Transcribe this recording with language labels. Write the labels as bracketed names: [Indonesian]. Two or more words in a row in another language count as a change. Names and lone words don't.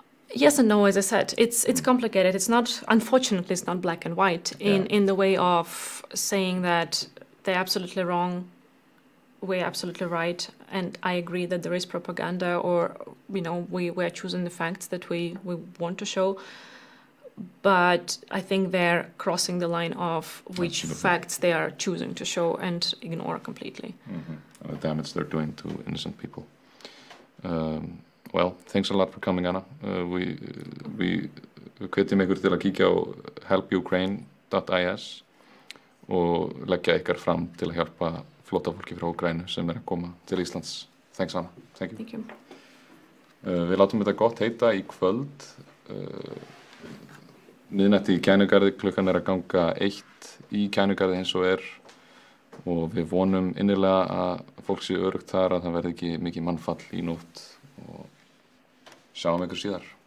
[English] Yes and no, as I said, it's complicated. It's not, unfortunately, it's not black and white in the way of saying that they're absolutely wrong, we're absolutely right, and I agree that there is propaganda, or we're choosing the facts that we want to show. But I think they're crossing the line of which facts they are choosing to show and ignore completely. The damage they're doing to innocent people. Well, thanks a lot for coming, Anna. [Icelandic] Við hvetjum ykkur til að kíkja á helpukraine.is og leggja ykkar fram til að hjálpa flóttafólki frá Úkraínu sem að koma til Íslands. [English] Thanks, Anna. Thank you. Thank you. [Icelandic] Við látum þetta gott heita í kvöld. Miðnætti í Kænugarði, klukkan að ganga 1 í Kænugarði eins og og við vonum innilega að fólk sé öruggt þar, að það verði ekki mikið mannfall í nótt, og sjáum ykkur síðar.